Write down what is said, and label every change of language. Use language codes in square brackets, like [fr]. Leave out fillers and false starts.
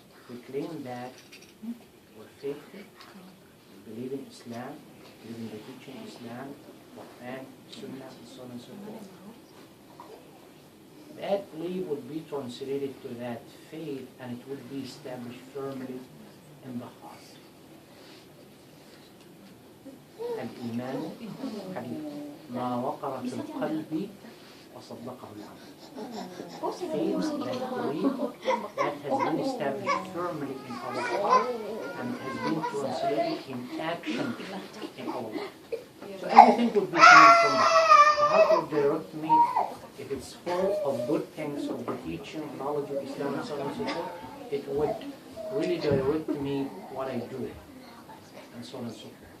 [en] We claim that we're faithful, we believe in Islam, believe in the teaching of Islam, Quran, Sunnah, and so on and so forth. That belief would be translated to that faith and it would be established firmly in the heart. Al-Iman hadith. [ar] ما وقر في القلب وصدقه العمل. [en] Faith, that belief, that has been established firmly in our heart and has been translated in action in our life. So everything would be coming from the heart. The heart would direct me, if it's full of good things, of the teaching, knowledge of Islam and so on and so forth, it would really direct me what I do and so on and so forth.